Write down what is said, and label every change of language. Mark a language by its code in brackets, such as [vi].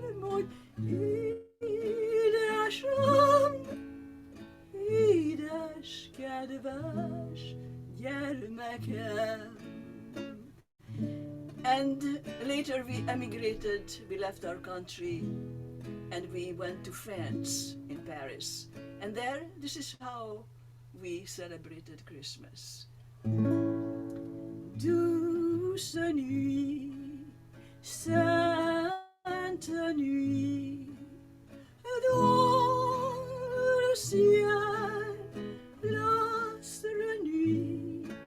[hu] Hogy édesem, édes, kedves gyermekem. [en] And later we emigrated, we left our country, and we went to France in Paris. And there, this is how we celebrated Christmas. [fr] Douce nuit, sainte nuit, dans le ciel, l'astre nuit,